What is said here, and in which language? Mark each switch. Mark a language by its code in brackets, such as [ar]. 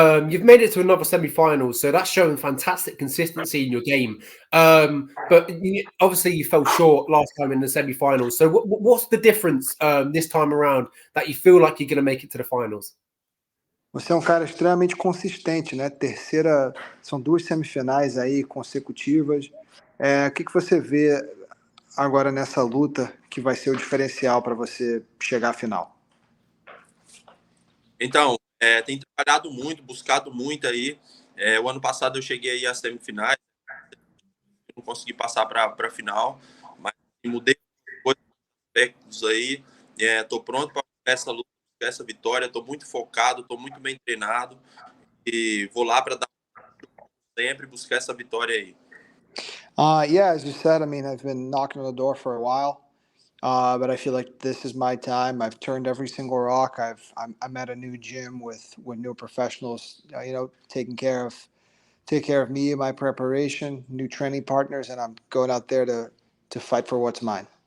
[en] You've made it to another semi-final, so that's showing fantastic consistency in your game. But obviously you fell short last time in the semi-finals. So what's the difference this time around that you feel like you're going to make it to the finals? [pt] Você é um cara extremamente consistente, né? São 2 semifinais aí consecutivas. O que você vê agora nessa luta que vai ser o diferencial para você chegar à final? Então, tem trabalhado muito, buscado muito aí. O ano passado eu cheguei aí às semifinais, não consegui passar para a final, mas mudei aspectos aí. Estou pronto para essa luta, essa vitória. Estou muito focado, estou muito bem treinado e vou lá para dar sempre buscar essa vitória aí. [en] Yeah, as you said, I mean, I've been knocking on the door for a while. But I feel like this is my time. I've turned every single rock. I'm at a new gym with new professionals, taking care of me and my preparation, new training partners, and I'm going out there to fight for what's mine.